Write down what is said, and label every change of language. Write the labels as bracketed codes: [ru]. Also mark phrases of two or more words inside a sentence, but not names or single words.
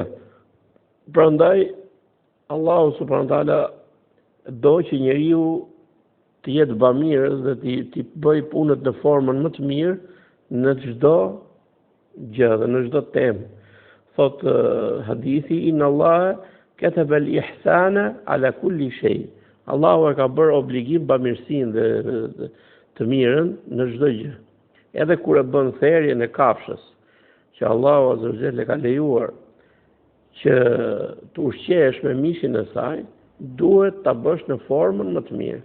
[sq] Prandaj Allahu [ar] subhanahu wa taala [sq] do që njeriu të jetë bamirës dhe ti bëj punët në formën më të mirë në çdo gjë dhe në çdo temë. Thot hadithi: [ar] "Inna Allah kataba al-ihsana ala kulli shay." [sq] Allahu e ka bërë obligim bamirësinë dhe të mirën në çdo gjë. Edhe kur e bën therrjen e kafshës, që Allahu [ar] Azza wa Jalla [sq] ka lejuar që të ushqehesh me mishin e saj, duhet ta bësh në formën më të mirë.